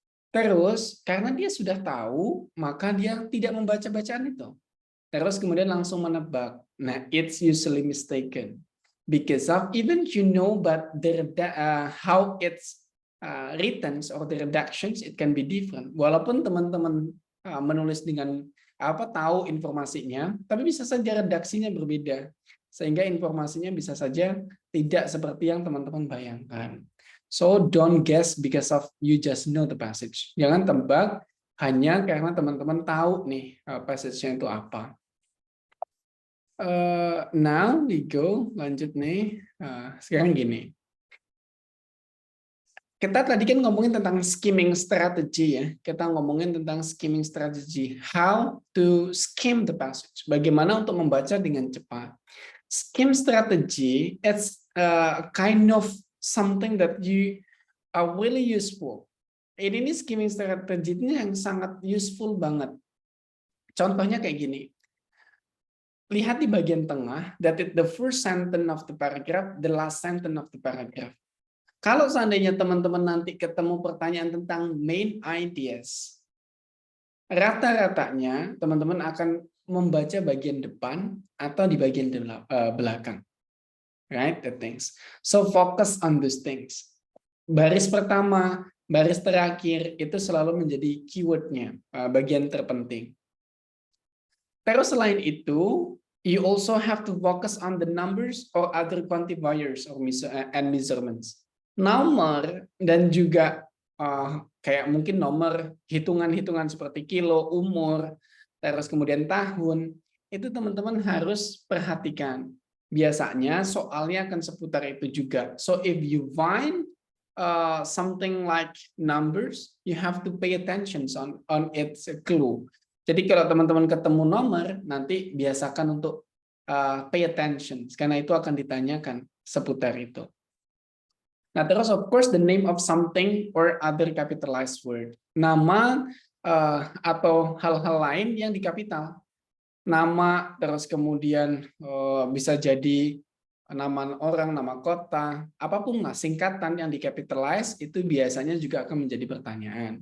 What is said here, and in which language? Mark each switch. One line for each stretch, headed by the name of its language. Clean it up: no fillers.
Indonesian: Terus karena dia sudah tahu, maka dia tidak membaca bacaan itu. Terus kemudian langsung menebak.
English: Nah, it's usually mistaken because of even you know, but how it's written or the redactions it can be different.
Indonesian: Walaupun teman-teman menulis dengan tahu informasinya, tapi bisa saja redaksinya berbeda sehingga informasinya bisa saja tidak seperti yang teman-teman bayangkan.
English: So don't guess because of you just know the passage.
Indonesian: Jangan tebak hanya karena teman-teman tahu nih passage-nya itu apa.
English: Now we go
Indonesian: lanjut nih. Sekarang gini. Kita tadi kan ngomongin tentang skimming strategy ya. Kita ngomongin tentang skimming strategy.
English: How to skim the passage.
Indonesian: Bagaimana untuk membaca dengan cepat.
English: Skim strategy, it's a kind of something that you are really useful.
Indonesian: Ini skimming strategy ini yang sangat useful banget. Contohnya kayak gini. Lihat di bagian tengah,
English: that is the first sentence of the paragraph, the last sentence of the paragraph.
Indonesian: Kalau seandainya teman-teman nanti ketemu pertanyaan tentang main ideas, rata-ratanya teman-teman akan membaca bagian depan atau di bagian belakang.
English: Right, the things. So focus on those things.
Indonesian: Baris pertama, baris terakhir itu selalu menjadi keywordnya, bagian terpenting. Terus selain itu,
English: you also have to focus on the numbers or other quantifiers and measurements.
Indonesian: Nomor dan juga kayak mungkin nomor hitungan-hitungan seperti kilo, umur, terus kemudian tahun, itu teman-teman harus perhatikan. Biasanya soalnya akan seputar itu juga.
English: So if you find something like numbers, you have to pay attention on its clue.
Indonesian: Jadi kalau teman-teman ketemu nomor, nanti biasakan untuk
English: pay attention,
Indonesian: karena itu akan ditanyakan seputar itu.
English: Nah, terus of course the name of something or other capitalized word.
Indonesian: Nama atau hal-hal lain yang dikapital. Nama, terus kemudian bisa jadi nama orang, nama kota, apapun lah, singkatan yang dikapitalize itu biasanya juga akan menjadi pertanyaan.